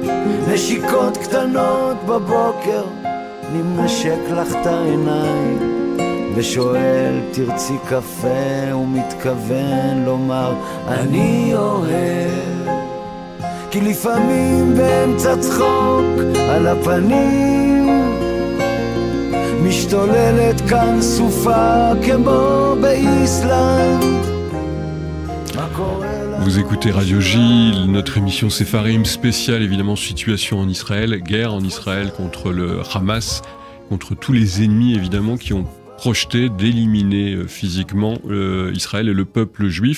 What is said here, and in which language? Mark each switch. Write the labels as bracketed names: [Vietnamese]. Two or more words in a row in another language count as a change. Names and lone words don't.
[Hebrew] נשיקות קטנות בבוקר, אני משק לך את העיניים ושואל תרצי קפה, ומתכוון לומר אני אוהב. כי לפעמים באמצע צחוק על הפנים משתוללת כאן סופה כמו באיסלנד. [French] Vous écoutez Radio J, notre émission Sepharim spéciale, évidemment, situation en Israël, guerre en Israël contre le Hamas, contre tous les ennemis, évidemment, qui ont projeté d'éliminer physiquement Israël et le peuple juif.